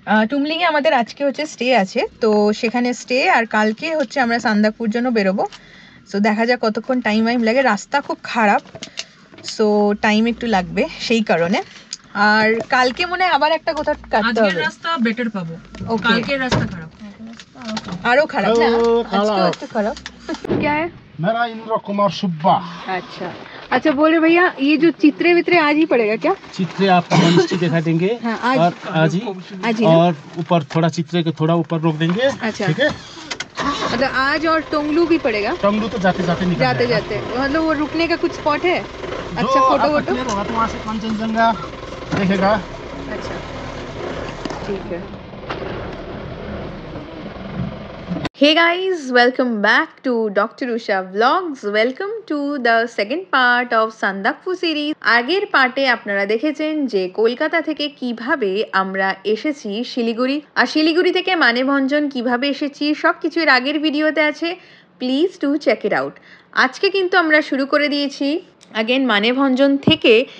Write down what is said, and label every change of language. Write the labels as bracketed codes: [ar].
[bn] টুমলিংয়ে আমাদের আজকে হচ্ছে স্টে আছে, তো সেখানে স্টে, আর কালকে হচ্ছে আমরা সান্দাকপুর জন্য বেরোবো। সো দেখা যাক কতক্ষণ টাইম লাগে। রাস্তা খুব খারাপ, সো টাইম একটু লাগবে সেই কারণে। আর কালকে মনে হয় আবার একটা কোথাও কাটতে হবে। আজকের রাস্তা বেটার পাবো, কালকের রাস্তা খারাপ, আরো খারাপ না? আজকেও একটু খারাপ। [hi] क्या है? मेरा इंद्र कुमार सुब्बा। अच्छा अच्छा, बोले भैया ये जो चित्रे वित्रे आज ही पड़ेगा क्या? चित्रे आपको मनुष्य दिखा देंगे। हाँ, आज ही और ऊपर थोड़ा चित्रे के थोड़ा ऊपर रोक देंगे। अच्छा, ठीक है, मतलब आज और टोंगलू भी पड़ेगा? टंगलू तो जाते जाते निकल जाते जाएगा। जाते मतलब वो रुकने का कुछ स्पॉट है? अच्छा, फोटो वोटो? तो वहाँ से कंचनजंगा देखेगा। अच्छा ठीक है। [en] Hey guys, welcome back to Dr. Usha Vlogs. Welcome to the second part of Sandakphu series. [bn] আগের পার্টে আপনারা দেখেছেন যে কলকাতা থেকে কিভাবে আমরা এসেছি শিলিগুড়ি, আর শিলিগুড়ি থেকে মানেভঞ্জন কিভাবে এসেছি সব কিছু এর আগের ভিডিওতে আছে, [en] Please do check it out. [bn] আজকে কিন্তু আমরা শুরু করে দিয়েছি আগেন মানেভঞ্জন থেকে।